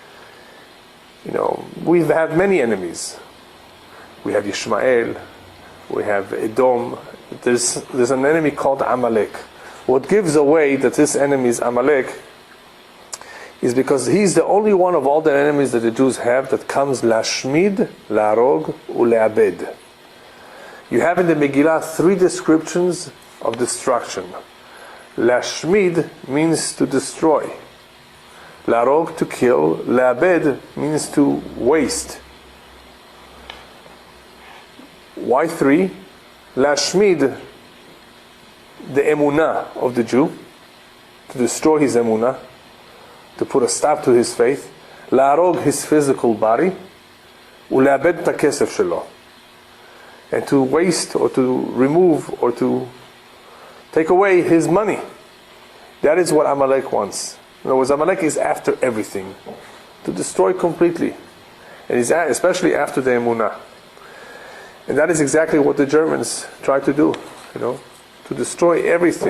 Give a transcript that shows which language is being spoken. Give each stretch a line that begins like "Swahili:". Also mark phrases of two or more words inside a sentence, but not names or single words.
English: We've had many enemies. We have Ishmael, we have Edom. There's an enemy called Amalek. What gives away that this enemy is Amalek is because he's the only one of all the enemies that the Jews have that comes
Hebrew: להשמיד, להרוג, ולאבד.
English: You have in the Megillah 3 descriptions of destruction. Lashmid means to destroy. Larog, to kill. Leabed means to waste. Why 3? Lashmid, the emunah of the Jew, to destroy his emunah, to put a stop to his faith. Larog, his physical body.
Hebrew: ולאבד את כסף שלו,
English: and to waste or to remove or to take away his money. That is what Amalek wants. In other words, Amalek is after everything, to destroy completely, and he's especially after the emunah. And that is exactly what the Germans tried to do, to destroy everything.